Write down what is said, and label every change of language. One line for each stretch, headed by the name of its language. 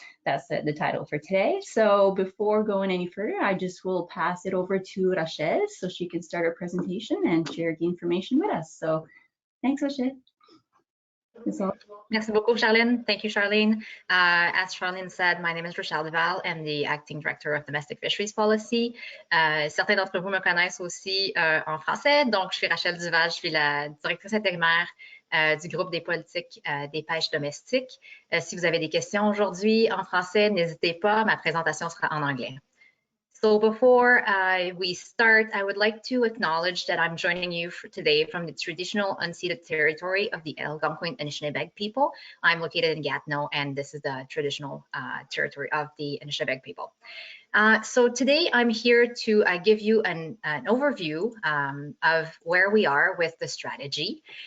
English: That's the title for today. So before going any further, I just will pass it over to Rachel so she can start her presentation and share the information with us. So thanks, Rachel.
French: Merci beaucoup, Charlene.
English: Thank you, Charlene. As Charlene said, my name is Rachel Duval. I'm the Acting Director of Domestic Fisheries Policy.
French: Certains d'entre vous me connaissent aussi en français. Donc, je suis Rachel Duval, je suis la directrice intérimaire du groupe des politiques des pêches domestiques. Si vous avez des questions aujourd'hui en français, n'hésitez pas, ma présentation sera en anglais.
English: So before we start, I would like to acknowledge that I'm joining you today from the traditional unceded territory of the Algonquin Anishinaabe people. I'm located in Gatineau, and this is the traditional territory of the Anishinaabe people. So today I'm here to give you an overview of where we are with the strategy.